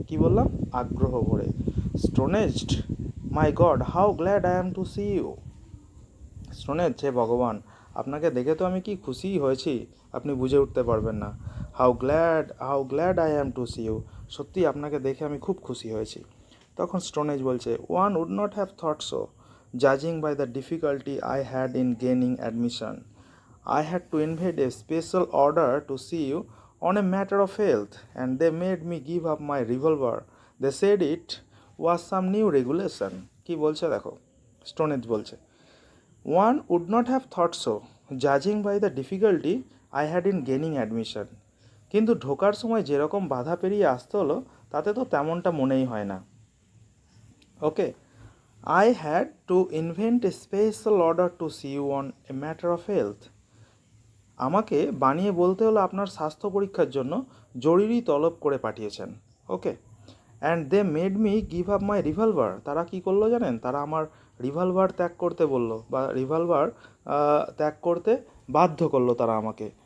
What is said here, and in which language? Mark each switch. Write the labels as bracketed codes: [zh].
[bn] কি বললাম, আগ্রহ ভরে। স্টোনেজড, [en] my god how glad I am to see you, [bn] Stone Age, হে ভগবান, আপনাকে দেখে তো আমি কি খুশি হয়েছি, আপনি বুঝে উঠতে পারবেন না। [en] how glad I am to see you, [bn] সত্যি আপনাকে দেখে আমি খুব খুশি হয়েছি। তখন স্টোনেজ বলছে, [en] One would not have thought so, জাজিং by the difficulty I had in gaining admission, I had to invade a special order to see you on a matter of health, and they made me give up my revolver. They said it was some new regulation. [bn] কি বলছে দেখো, Stone Age বলছে, [en] one would not have thought so, judging by the difficulty I had in gaining admission. [bn] কিন্তু ঢোকার সময় যেরকম বাধা পেরিয়ে আসতে হলো, তাতে তো তেমনটা মনেই হয় না। [en] Okay, I had to invent a special order to see you on a matter of health. [bn] আমাকে বানিয়ে বলতে হলো আপনার স্বাস্থ্য পরীক্ষার জন্য জরুরি তলব করে পাঠিয়েছেন। ওকে, [en] and they made me give up my revolver, [bn] তারা কি করলো জানেন, তারা আমার রিভলভার ত্যাগ করতে বললো, বা রিভলভার ত্যাগ করতে বাধ্য করলো তারা আমাকে।